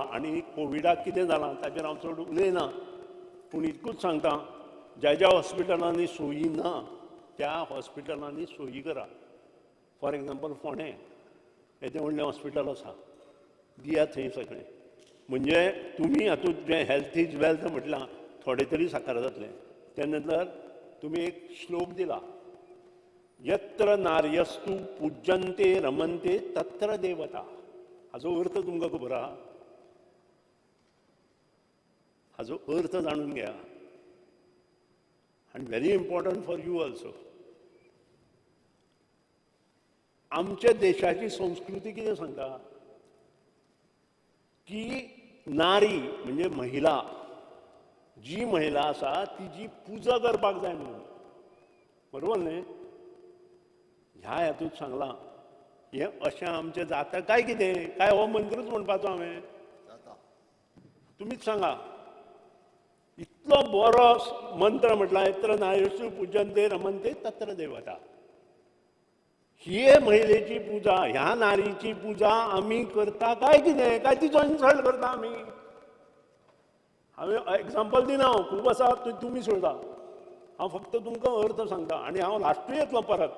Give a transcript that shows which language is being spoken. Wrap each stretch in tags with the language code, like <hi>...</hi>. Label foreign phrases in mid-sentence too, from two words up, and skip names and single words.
<kok>आनी कोविडाक कितें जालां ताचेर हांव चड उलयना, पूण इतकूच सांगता, ज्या ज्या हॉस्पिटलांनी सोयी ना त्या हॉस्पिटलांनी सोयी करा.</kok> <en>for example</en> <kok>फोंडे येदें व्हडलें हॉस्पिटल आसा, दिया थंय सगळें. म्हणजे तुमी हातूंत जें</kok> <en>health is wealth</en> <kok>म्हटलां थोडें तरी साकार जातलें. तेन्ना तर तुमी एक श्लोक दिला,</kok> <sa>यत्र नार्यस्तु पूज्यन्ते रमन्ते तत्र देवता.</sa> <kok>हाचो अर्थ तुमकां खबर आहा? हाचो अर्थ जाणून घेया.</kok> <en>आनी very important for you also.</en> <kok>आमच्या देशाची संस्कृती कितें सांगता की नारी म्हणजे महिला, जी महिला आसा तिची पुजा करपाक जाय म्हणून. बरोबर न्ही? ह्या हातूंत सांगलां हें अशें आमचें जाता काय कितें? काय हो मंत्रच म्हणपाचो हांवें? तुमीच सांगा. इतलो बरो मंत्र म्हटला,</kok> <sa>यत्र नार्यस्तु पूज्यन्ते रमन्ते तत्र देवता.</sa> <kok>ही महिलेची पुजा, ह्या नारीची पुजा आमी करता काय कितें? काय तिचो इन्सल्ट करता आमी? हांवें एग्जाम्पल दिना, खूब आसा तुमी सोडा. हांव फक्त तुमकां अर्थ सांगता. आनी हांव लास्टूय येतलो परत.</kok>